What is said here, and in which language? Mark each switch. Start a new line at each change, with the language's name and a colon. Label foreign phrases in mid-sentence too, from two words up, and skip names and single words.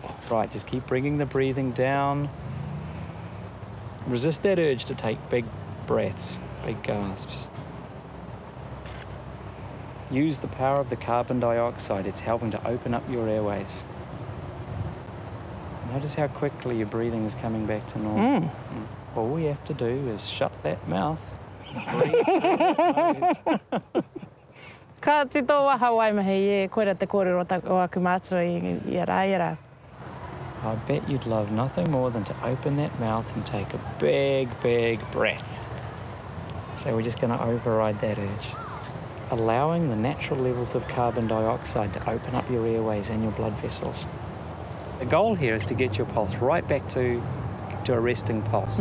English: Right, just keep bringing the breathing down. Resist that urge to take big breaths, big gasps. Use the power of the carbon dioxide. It's helping to open up your airways. Notice how quickly your breathing is coming back to normal. All we have to do is shut that mouth.
Māori: Ka tito waha Waimihi e koera te kōrero o aku mātua i rā.
English: I bet you'd love nothing more than to open that mouth and take a big, big breath. So we're just going to override that urge. Allowing the natural levels of carbon dioxide to open up your airways and your blood vessels. The goal here is to get your pulse right back to a resting pulse.